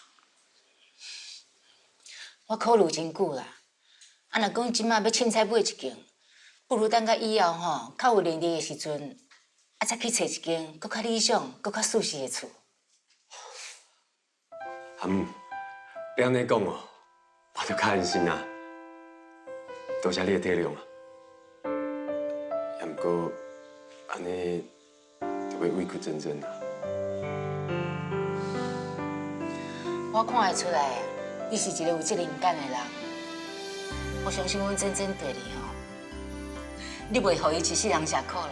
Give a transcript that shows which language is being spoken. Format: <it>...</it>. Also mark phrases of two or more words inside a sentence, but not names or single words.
<nan>我考虑真久啦，啊，若讲即摆要凊彩买一间，不如等到以后吼，较有能力的时阵，啊，再去找一间搁较理想、搁较舒适的厝。阿母，你安尼讲哦，我就较安心啦。多谢你的体谅啊。也毋过，安尼就要委屈真真啦。我看会出来，你是一个有责任感的人。我相信阮真真对你吼，你袂互伊一世人吃苦啦。</nan>